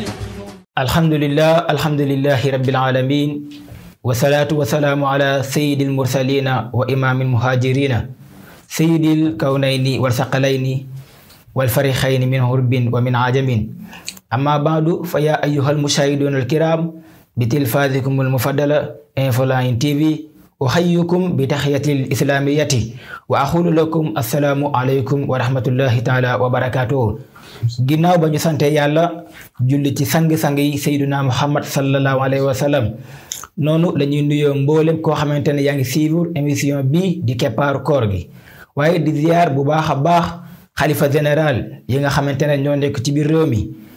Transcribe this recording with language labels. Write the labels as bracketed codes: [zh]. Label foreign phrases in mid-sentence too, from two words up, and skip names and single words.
[ar] الحمد لله رب العالمين والصلاة والسلام على سيد المرسلين وإمام المهاجرين سيد الكونين والثقلين والفريقين من غرب ومن عجم. أما بعد فيا أيها المشاهدون الكرام بتلفازكم المفضلة إنفولاين تي في أحييكم بتحية الإسلامية وأقول لكم السلام عليكم ورحمة الله تعالى وبركاته. [wo] ginnaaw ba ñu sante yàlla julli ci sang-sang yi Seydina Muhammad [ar] صلى الله عليه وسلم [wo] noonu la ñuy nuyoo mboolem koo xamante ne yaa ngi [fr] suivre émission [wo] bii di keppaaru koor gi waaye di ziar bu baax a baax xalifa général yi nga xamante ne ñoo nekk ci biir réew mi.